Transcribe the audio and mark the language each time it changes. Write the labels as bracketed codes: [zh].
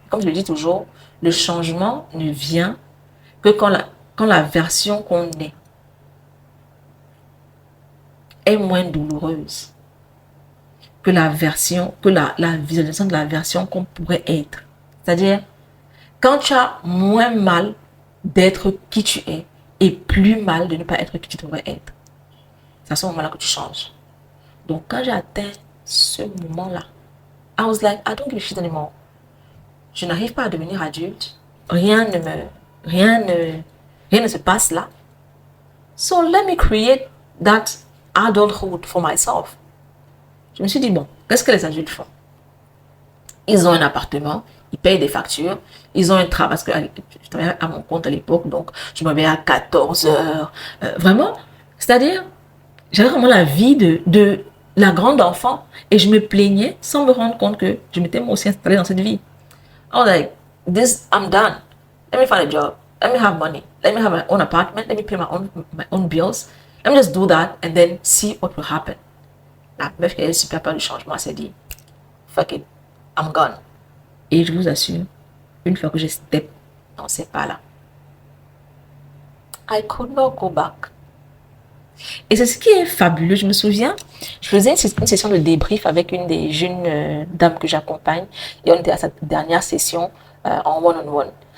[fr] Comme je le dis toujours, le changement ne vient que quand la version qu'on est moins douloureuse que la visualisation de la version qu'on pourrait être. C'est-à-dire, quand tu as moins mal d'être qui tu es et plus mal de ne pas être qui tu devrais être, c'est à ce moment-là que tu changes. Donc, quand j'ai atteint ce moment-là, [en] I was like, I don't give a shit anymore. [fr] Je n'arrive pas à devenir adulte. Rien ne se passe là. [en] So, let me create that adulthood for myself. [fr] Je me suis dit, bon, qu'est-ce que les adultes font? Ils ont un appartement, ils payent des factures, ils ont un travail, parce que je travaillais à mon compte à l'époque, donc je me réveillais à 14 heures. Vraiment, c'est-à-dire, j'avais vraiment la vie de la grande enfant et je me plaignais sans me rendre compte que je m'étais moi aussi installée dans cette vie. [en] I was like, I'm done. Let me find a job. Let me have money. Let me have my own apartment. Let me pay my own bills. Let me just do that and then see what will happen. [fr] La meuf qui avait super peur du changement s'est dit, [en] fuck it, I'm gone. [fr] Et je vous assure, une fois que j'ai step dans ces pas-là, [en] I could not go back. [fr] Et c'est ce qui est fabuleux. Je me souviens, je faisais une session de débrief avec une des jeunes dames que j'accompagne et on était à cette dernière session en one-on-one.